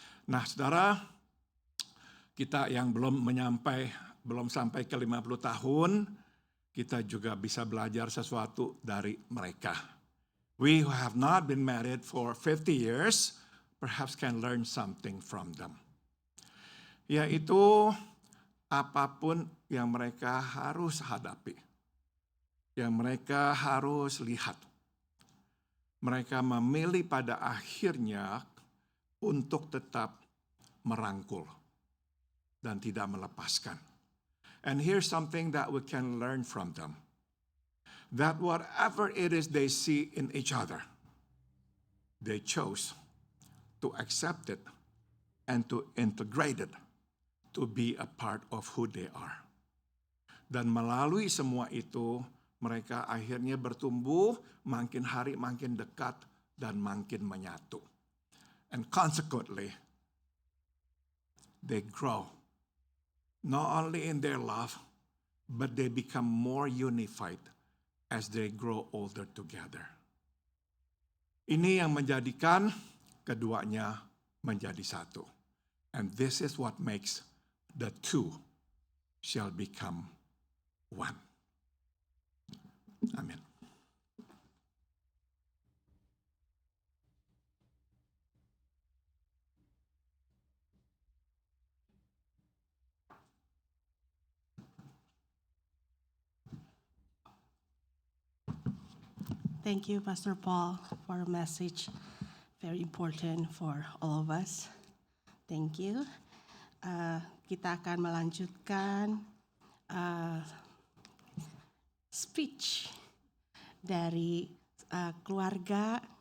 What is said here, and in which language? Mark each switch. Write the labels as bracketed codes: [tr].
[id] Nah, saudara, kita yang belum sampai ke 50 tahun, kita juga bisa belajar sesuatu dari mereka. [en] We who have not been married for 50 years, perhaps can learn something from them. [id] Yaitu apapun yang mereka harus hadapi, yang mereka harus lihat, mereka memilih pada akhirnya untuk tetap merangkul dan tidak melepaskan. [en] And here's something that we can learn from them. That whatever it is they see in each other, they chose to accept it and to integrate it to be a part of who they are. [id] Dan melalui semua itu, mereka akhirnya bertumbuh, makin hari makin dekat, dan makin menyatu. [en] And consequently, they grow. Not only in their love, but they become more unified as they grow older together. [id] Ini yang menjadikan keduanya menjadi satu. [en] And this is what makes the two shall become one. Amen. Thank you, Pastor Paul, for a message very important for all of us. Thank you. [id] Kita akan melanjutkan speech dari keluarga.